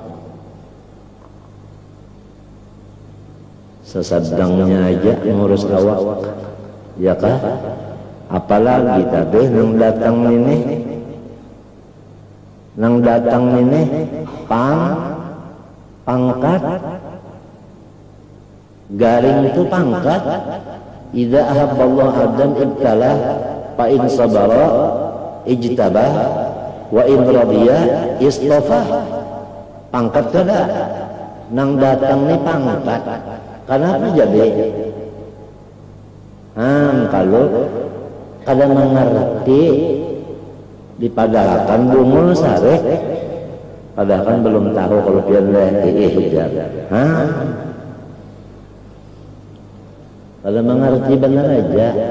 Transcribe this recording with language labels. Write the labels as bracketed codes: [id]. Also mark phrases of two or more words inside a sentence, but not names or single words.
[bjn] Sesadangnya aja ngurus awak, ya kah? Apalagi tadi nang datang ini pangkat garing itu pangkat. [ar] إذا أحب الله عبدا ابتلاه فإن صبر اجتباه وإن رضي اصطفاه. [bjn] Pangkat kada nang datang ni pangkat. Kenapa jadi? Kalau kada mengerti dipadahkan bungul sarek, padahal kan belum tahu kalau pian kalau mengerti benar aja.